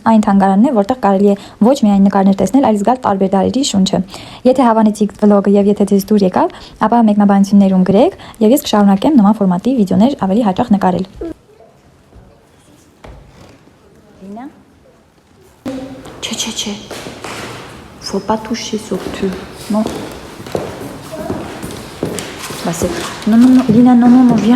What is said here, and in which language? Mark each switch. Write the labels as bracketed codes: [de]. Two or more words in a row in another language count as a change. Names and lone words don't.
[hy] այն թանգարանն է, որտեղ կարելի է ոչ միայն նկարներ տեսնել, այլ զգալ տարբեր դարերի շունչը։ Եթե հավանեցիք վլոգը եւ եթե ձեզ դուր եկավ, ապա մեկնաբանություններում գրեք եւ ես կշարունակեմ նման ֆորմատի վիդեոներ ավելի հաճախ նկարել։ Լինա։ Չէ։ [fr] Faut pas toucher surtout. Non. Bah c'est non, Lina, non, viens.